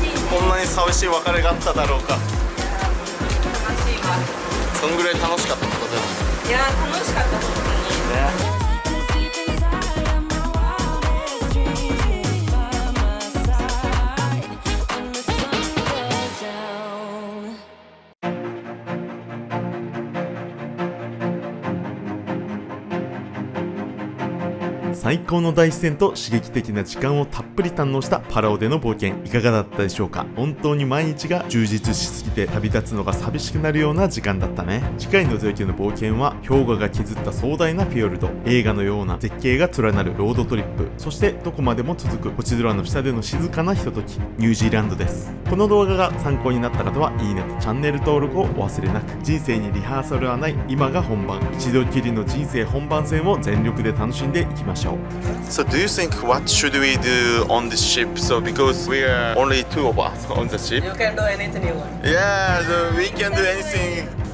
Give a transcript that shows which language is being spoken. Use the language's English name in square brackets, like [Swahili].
[Japanese] こんなに寂しい別れがあっただろうか。そんぐらい楽しかったことだよ。いやー楽しかった本当に。ね。 [English] Deep inside of my wildest dreams, by my side when the sun goes down. [Japanese] 最高の大自然と刺激的な時間をたっぷり堪能したパラオでの冒険いかがだったでしょうか。本当に毎日が充実しすぎて旅立つのが寂しくなるような時間だったね。次回のゼロキューの冒険は氷河が削った壮大なフィヨルド、映画のような絶景が連なるロードトリップ、そしてどこまでも続く星空の下での静かなひととき、ニュージーランドです。この動画が参考になった方はいいねとチャンネル登録をお忘れなく。人生にリハーサルはない今が本番、一度きりの人生本番戦を全力で楽しんでいきましょう。 [English] So do you think what should we do on this ship? So because we are only two of us on the ship. You can do anything you want. Yeah, so we can do anything.